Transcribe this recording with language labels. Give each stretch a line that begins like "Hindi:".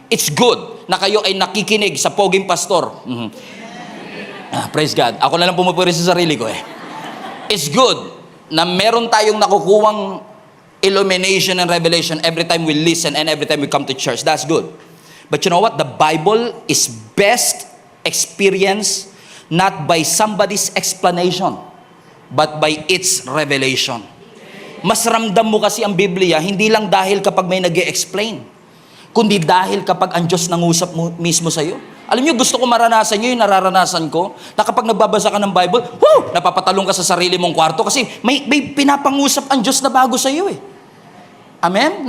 English: It's good
Filipino: na kayo ay nakikinig sa poging pastor. Praise God. Ako na lang pumupuri sa sarili ko eh.
English: It's good
Filipino: na meron tayong nakukuwang
English: illumination and revelation every time we listen and every time we come to church. That's good. But you know what? The Bible is best experienced not by somebody's explanation, but by its revelation.
Filipino: Mas ramdam mo kasi ang Biblia, hindi lang dahil kapag may nag-e-explain, kundi dahil kapag ang Diyos nangusap mo mismo sa'yo. Alam niyo, gusto ko maranasan niyo yung nararanasan ko, na kapag nagbabasa ka ng Bible, napapatalong ka sa sarili mong kwarto kasi may pinapangusap ang Diyos na bago sa'yo eh. Amen?